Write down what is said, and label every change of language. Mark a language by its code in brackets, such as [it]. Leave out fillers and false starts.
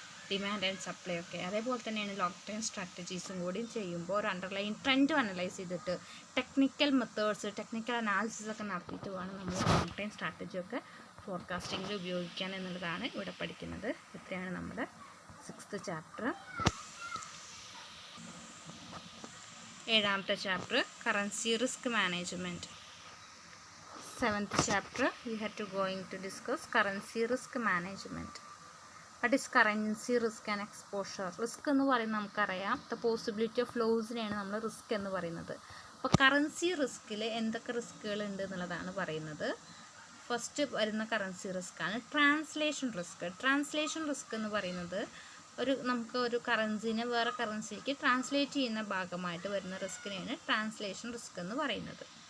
[ml] Demand and supply ഒക്കെ. അതേപോലെ തന്നെയാണ് ലോങ് ടൈം സ്ട്രാറ്റജീസും കൂടി ചെയ്യുമ്പോൾ ഒരു അണ്ടർലൈൻ ട്രെൻഡ് അനലൈസ് ചെയ്തിട്ട് ടെക്നിക്കൽ മെത്തേഡ്സ്, ടെക്നിക്കൽ അനാലിസിസ് ഒക്കെ നടത്തിയിട്ട് വേണം നമ്മൾ ലോങ് ടൈം സ്ട്രാറ്റജിയൊക്കെ ഫോർകാസ്റ്റിങ്ങിൽ ഉപയോഗിക്കാൻ എന്നുള്ളതാണ് ഇവിടെ പഠിക്കുന്നത്. ഇത്രയാണ് നമ്മുടെ 6th chapter. 7ാമത്തെ chapter currency risk management. [en] 7th chapter we had to going to discuss currency risk management. What is currency risk and exposure? [ml] Risk എന്ന് പറയുന്നത് നമുക്കറിയാം, ദ പോസിബിലിറ്റി ഓഫ് ലോസിനെയാണ് നമ്മൾ റിസ്ക് എന്ന് പറയുന്നത്. അപ്പോൾ കറൻസി റിസ്കിൽ എന്തൊക്കെ റിസ്കുകൾ ഉണ്ട് എന്നുള്ളതാണ് പറയുന്നത്. ഫസ്റ്റ് വരുന്ന കറൻസി റിസ്ക്കാണ് ട്രാൻസ്ലേഷൻ റിസ്ക്. ട്രാൻസ്ലേഷൻ റിസ്ക് എന്ന് പറയുന്നത് നമുക്ക് ഒരു കറൻസിനെ വേറെ കറൻസിക്ക് ട്രാൻസ്ലേറ്റ് ചെയ്യുന്ന ഭാഗമായിട്ട് വരുന്ന റിസ്കിനെയാണ് ട്രാൻസ്ലേഷൻ റിസ്ക് എന്ന് പറയുന്നത്.